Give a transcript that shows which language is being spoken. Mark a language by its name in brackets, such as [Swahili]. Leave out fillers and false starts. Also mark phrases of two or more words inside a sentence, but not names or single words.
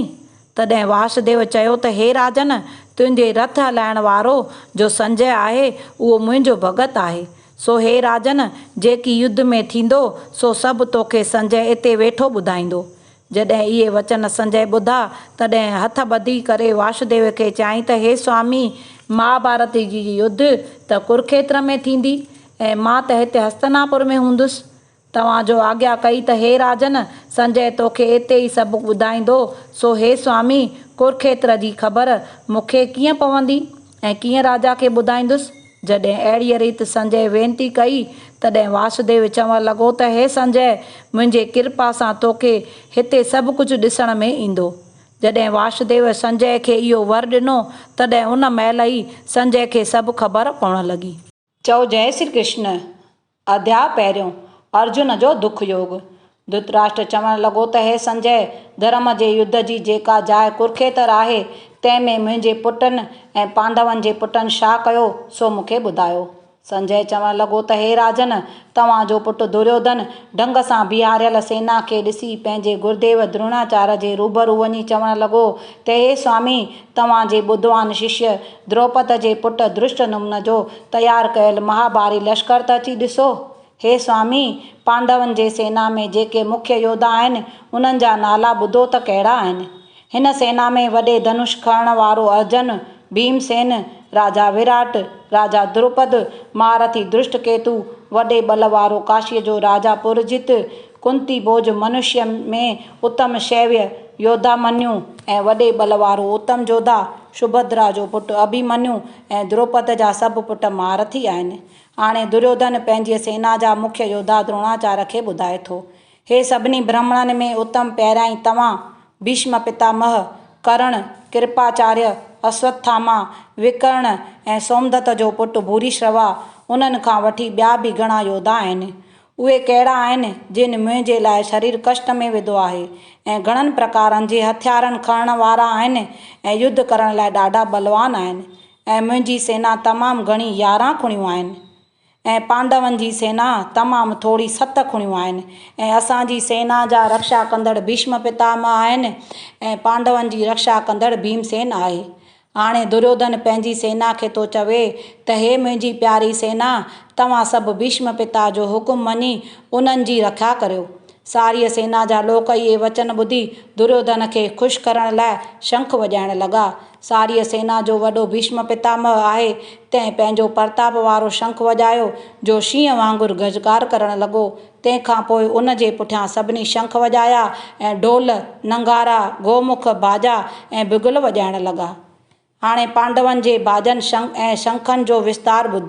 [Sindhi] तॾहिं वासुदेव चयो त हे राजन, तुंहिंजे रथ हलाइण वारो जो संजय आहे उहो मुंहिंजो भॻत आहे। सो हे राजन, जेकी युद्ध में थींदो सो सभु तोखे संजय इते वेठो ॿुधाईंदो। जॾहिं इहे वचन संजय ॿुधा तॾहिं हथ ॿधी करे वासुदेव खे चयाईं त हे स्वामी, महाभारत जी युद्ध त कुरुक्षेत्र में थींदी ऐं मां त हिते हस्तिनापुर में हूंदुसि। तव्हांजो आज्ञा कई त हे राजन, संजय तोखे इते ई सभु ॿुधाईंदो। सो हे स्वामी, कुरुक्षेत्र जी ख़बर मूंखे कीअं पवंदी ऐं कीअं राजा खे ॿुधाईंदुसि? जॾहिं अहिड़ीअ रीति संजय वेनती कई तॾहिं वासुदेव चवणु लॻो त हे संजय, मुंहिंजे कृपा सां तोखे हिते सभु कुझु ॾिसण में ईंदो। जॾहिं वासुदेव संजय खे इहो वर ॾिनो तॾहिं उन महिल ई संजय खे सभु ख़बर पवणु लॻी। चओ जय श्री कृष्ण। अध्याय पहिरियों। अर्जुन जो दुख योग। धृतराष्ट्र चवणु लॻो त हे संजय, धर्म जे युद्ध जी जेका जाइ कुरुक्षेत्र आहे तंहिंमें मुंहिंजे पुटनि ऐं पांडवनि जे पुटनि छा कयो सो मूंखे ॿुधायो। संजय चवणु लॻो त हे राजन, तव्हांजो पुटु दुर्योधन ढंग सां बीहारियल सेना खे ॾिसी पंहिंजे गुरुदेव द्रोणाचार्य जे रूबरू वञी चवणु लॻो त हे स्वामी, तव्हांजे ॿुधवान शिष्य द्रौपद जे पुटु धृष्टद्युम्न जो तयारु कयल महाभारी लश्कर त अची ॾिसो। हे स्वामी, पांडवनि जे सेना में जेके मुख्य योद्धा आहिनि उन्हनि जा नाला ॿुधो त कहिड़ा आहिनि। हिन सेना में वॾे धनुष खणण वारो अर्जुन, भीमसेन, राजा विराट, राजा द्रुपद, महारथी धृष्टकेतु, वॾे बल वारो काशीअ जो राजा पुरजित, कुंती भोज मनुष्य में उत्तम शैव्य योद्धा मन्यु ऐं वॾे बल वारो उत्तम जोधा सुभद्रा जो पुटु अभिमन्यु ऐं द्रौपद जा सभु पुट महारथी आहिनि। हाणे दुर्योधन पंहिंजी सेना जा मुख्य योद्धा द्रोणाचार्य खे ॿुधाए थो। हे सभिनी ब्राह्मणनि में उत्तम पहिरियां तव्हां भीष्म पितामह, कर्ण, कृपाचार्य, अश्वत्थामा, विकर्ण ऐं सोमदत्त जो पुटु भूरिश्रवा, उन्हनि खां वठी ॿिया बि घणा योद्धा आहिनि। उहे कहिड़ा आहिनि जिन मुंहिंजे लाइ शरीर कष्ट में विधो आहे ऐं घणनि प्रकारनि जे हथियारनि खणण वारा आहिनि ऐं युद्ध करण लाइ ॾाढा बलवान आहिनि। ऐं मुंहिंजी सेना तमामु घणी 11 खुणियूं आहिनि ऐं पांडवनि जी सेना तमामु थोरी 7 खुणियूं आहिनि ऐं असांजी सेना जा रक्षा कंदड़ भीष्म पितामह आहिनि ऐं पांडवनि जी रक्षा कंदड़ भीमसेन आहे। हाणे दुर्योधन पंहिंजी सेना खे थो चवे त हे मुंहिंजी प्यारी सेना, तव्हां सभु भीष्म पिता जो हुकुम मञी उन्हनि जी रक्षा करियो। सारीअ सेना जा लोक इहे वचन ॿुधी दुर्योधन खे ख़ुशि करण लाइ शंख वॼाइण लॻा। सारीअ सेना जो वॾो भीष्म पितामह आहे, तंहिं पंहिंजो प्रताप वारो शंख वॼायो जो शींहं वांगुरु गजकार करणु लॻो। तंहिंखां पोइ उन जे पुठियां सभिनी शंख वॼाया ऐं ढोल, नंगारा, गोमुख, बाजा ऐं बिगुल वॼाइण लॻा। हाणे पांडवनि जे बाजनि ऐं शंखनि जो विस्तार ॿुध।